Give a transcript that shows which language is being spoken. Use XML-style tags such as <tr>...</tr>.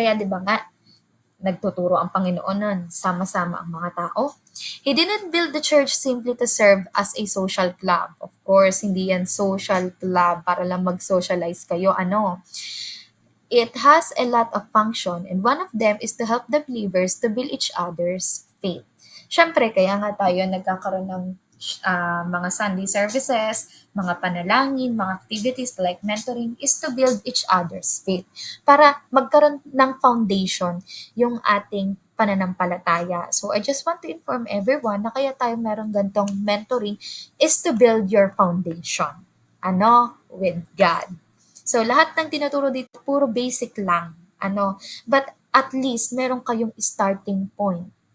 <tl>Kaya di ba nga, nagtuturo ang Panginoon nun, sama-sama ang mga tao.</tl> <en>He didn't build the church simply to serve as a social club.</en> <tl>Of course, hindi yan social club para lang mag-socialize kayo.</tl> <en>It has a lot of function, and one of them is to help the believers to build each other's faith.</en> <tl>Siyempre, kaya nga tayo nagkakaroon ng mga Sunday services, mga panalangin, mga activities like mentoring is to build each other's faith para magkaroon ng foundation yung ating pananampalataya.</tl> <en>So I just want to inform everyone na kaya tayo meron gantong mentoring is to build your foundation. With God.</en> <tl>So lahat ng tinuturo dito puro basic lang. But at least meron kayong starting point.</tl>